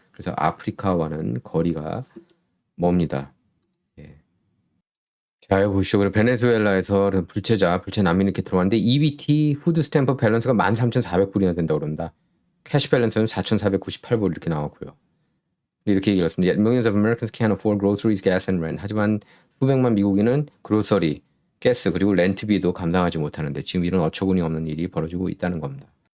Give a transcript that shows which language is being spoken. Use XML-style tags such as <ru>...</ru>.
<ko>그래서 아프리카와는 거리가 멉니다. 예. 자, 보시죠. 그리고 베네수엘라에서 불체 난민이 이렇게 들어왔는데 EBT 푸드 스탬프 밸런스가 13,400불이나 된다고 그럽니다. 캐시 밸런스는 4,498불 이렇게 나왔고요. 이렇게 얘기를 했습니다.</ko> <en>Millions of Americans can't afford groceries, gas and rent.</en> <ko>하지만 수백만 미국인은 그로서리, 가스 그리고 렌트비도 감당하지 못하는데 지금 이런 어처구니 없는 일이 벌어지고 있다는 겁니다.</ko>